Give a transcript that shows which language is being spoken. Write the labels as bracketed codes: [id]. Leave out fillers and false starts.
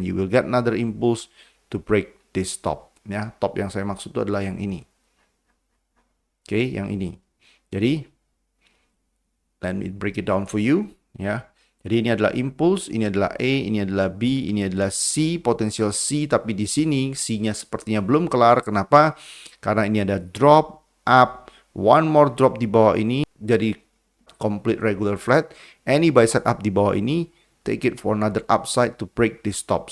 [en] You will get another impulse to break this top. [id] Ya, top yang saya maksud itu adalah yang ini. Oke, yang ini. [en] Jadi, let me break it down for you. [id] Ya, jadi ini adalah impulse, ini adalah A, ini adalah B, ini adalah C, potensial C, tapi di sini C-nya sepertinya belum kelar. Kenapa? Karena ini ada drop, up, [en] one more drop [id] di bawah ini, jadi [en] complete regular flat. Any buy setup [id] di bawah ini, [en] take it for another upside to break this top.